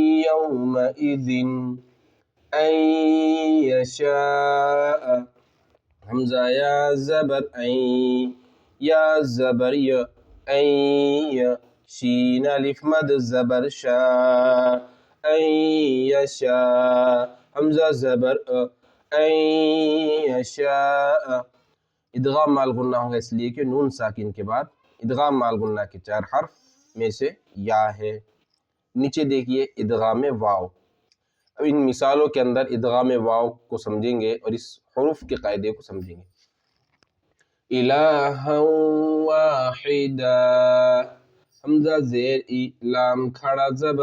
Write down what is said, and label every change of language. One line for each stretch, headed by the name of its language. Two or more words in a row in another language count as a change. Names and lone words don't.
Urdu: یومئذ،
Arabic: ان یشاء،
Urdu: حمزہ یا زبر این، یا زبر ی، این ی، شین الف مد زبر شا،
Arabic: این یشا،
Urdu: حمزہ زبر
Arabic: این یشاء۔
Urdu: ادغام مال غنہ ہوگا اس لیے کہ نون ساکن کے بعد ادغام مال غنہ کے 4 حرف میں سے یا ہے۔ نیچے دیکھیے ادغام واو۔ اب ان مثالوں کے اندر ادغام واو کو سمجھیں گے اور اس حروف کے قاعدے کو سمجھیں گے۔
Arabic: الہا واحدا،
Urdu: حمزہ زیر ای، لام کھڑا زبر